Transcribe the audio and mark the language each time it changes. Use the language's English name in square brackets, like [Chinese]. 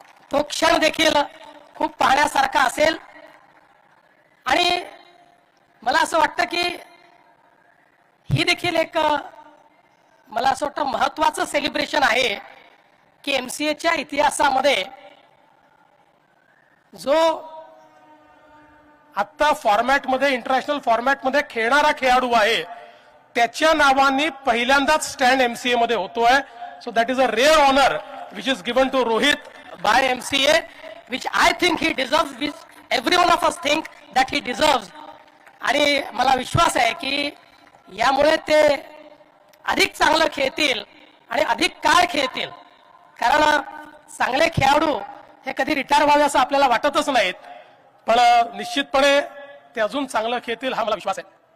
[Marathi] तो क्षण देखील खूप पाहण्यासारखा असेल. आणि मला असं वाटतं की ही देखील एक मला असं वाटतं महत्वाचं सेलिब्रेशन आहे की MCAच्या इतिहासामध्ये जो आता फॉर्मॅटमध्ये इंटरनॅशनल फॉर्मॅटमध्ये खेळणारा खेळाडू आहे त्याच्या नावाने पहिल्यांदाच स्टँड MCA मध्ये होतोय. [English] So that is a rare honour which is given to Rohit by MCA, which I think he deserves, which every one of us think that he deserves. [Marathi] आणि मला विश्वास आहे की यामुळे ते अधिक चांगलं खेळतील आणि अधिक काळ खेळतील. कारण चांगले खेळाडू हे कधी रिटायर व्हावे असं आपल्याला वाटतच नाहीत, पण निश्चितपणे ते अजून चांगलं खेळतील हा मला विश्वास आहे.